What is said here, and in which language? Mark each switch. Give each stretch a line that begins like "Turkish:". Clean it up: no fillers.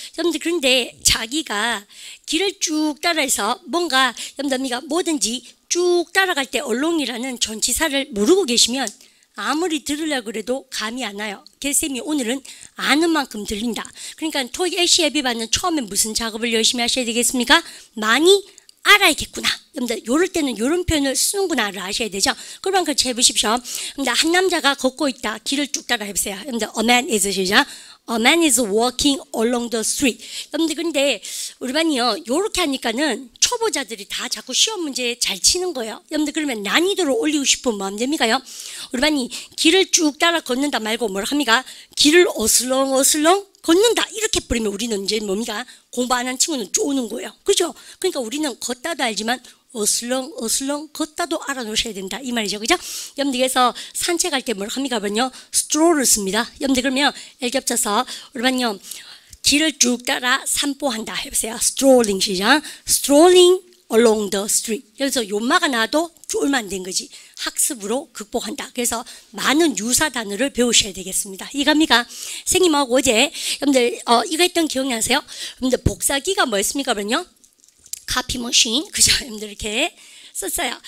Korean: 여러분들 그런데 자기가 길을 쭉 따라서 뭔가 여러분들 뭐든지 쭉 따라갈 때 along이라는 전치사를 모르고 계시면 아무리 들으려고 그래도 감이 안 와요. 그래서 쌤이 오늘은 아는 만큼 들린다. 그러니까 토익 LC 예비반은 처음에 무슨 작업을 열심히 하셔야 되겠습니까? 많이 알아야겠구나. 여러분들 요럴 때는 요런 표현을 쓰는구나를 아셔야 되죠. 그러면 같이 해보십시오. 여러분들 한 남자가 걷고 있다. 길을 쭉 따라 해보세요. 여러분들
English: a man is
Korean: 시작.
English: A man is walking along the street.
Korean: 여러분들 근데 우리 반이요 요렇게 하니까는 초보자들이 다 자꾸 시험 문제 잘 치는 거예요. 여러분들 그러면 난이도를 올리고 싶으면 뭐 하면 됩니까요? 우리 반이 길을 쭉 따라 걷는다 말고 뭐라 합니까? 길을 어슬렁 걷는다 이렇게 뿌리면 우리는 이제 뭡니까? 공부 안 한 친구는 쪼는 거예요. 그죠? 그러니까 우리는 걷다도 알지만 어슬렁 걷다도 알아놓으셔야 된다 이 말이죠. 그죠? 여러분들 그래서 산책할 때 뭐라 합니까? 그러면요 스트롤을 씁니다. 여러분들 그러면 일겹쳐서 우리만요 길을 쭉 따라 산보한다 해보세요. strolling 시작.
English: strolling along the street.
Korean: 여기서 요마가 나와도 쫄면 안 된 거지. 학습으로 극복한다. 그래서 많은 유사 단어를 배우셔야 되겠습니다. 이겁니까? 선생님하고 어제 여러분들 이거 했던 기억나세요? 여러분들 복사기가 뭐였습니까? 그러면요 카피 머신 그죠? 여러분들 이렇게 썼어요.